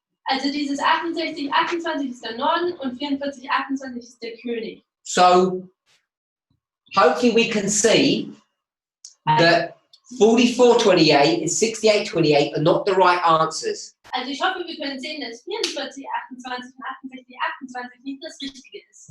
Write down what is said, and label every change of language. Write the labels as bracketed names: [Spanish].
[German] Also dieses 68, 28 ist der Norden und 44, 28 ist der König. [English] So hopefully we can see that 4428 and 6828 are not the right answers. [German] Also ich hoffe, wir können sehen, dass 44, 28 und 68, 28 nicht das Richtige ist.